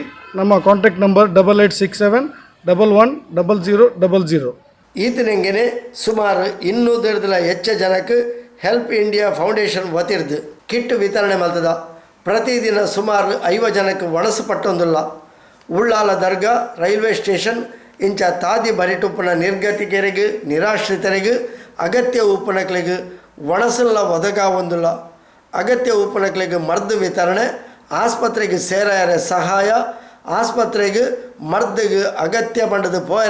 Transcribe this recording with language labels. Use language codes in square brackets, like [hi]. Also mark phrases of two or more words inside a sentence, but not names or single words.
[kn] ನಮ್ಮ [en] contact number [kn] 8867110000. [tcy] ಈತನಂಗೆ ಸುಮಾರು 200 ಹೆಚ್ಚು ಜನಕ್ಕೆ ಹೆಲ್ಪ್ ಇಂಡಿಯಾ ಫೌಂಡೇಶನ್ ವತಿರ್ದು ಕಿಟ್ ವಿತರಣೆ ಮಾಡ್ತದ. ಪ್ರತಿದಿನ ಸುಮಾರು 50 ಜನಕ್ಕೆ ಒಣಸಪಟ್ಟೊಂದಿಲ್ಲ. ಉಳ್ಳಾಲ ದರ್ಗಾ, [en] railway station [tcy] ಇಂಚ ತಾದಿ ಬರಿಟುಪ್ಪನ ನಿರ್ಗತಿಕರಿಗೆ, ನಿರಾಶ್ರಿತರಿಗೆ ಅಗತ್ಯ ಉಪನಕ್ಲಿಗೆ ಒಣಸಲ್ಲ ಒದಗಾವೊಂದಿಲ್ಲ. ಅಗತ್ಯ ಉಪನಕ್ಲಿಗೆ ಮರ್ದು ವಿತರಣೆ, ಆಸ್ಪತ್ರೆಗೆ ಸೇರಾಯರ ಸಹಾಯ, ಆಸ್ಪತ್ರೆಗೆ ಮರ್ದಿಗೆ ಅಗತ್ಯ ಬಂಡದ ಪೋಯರ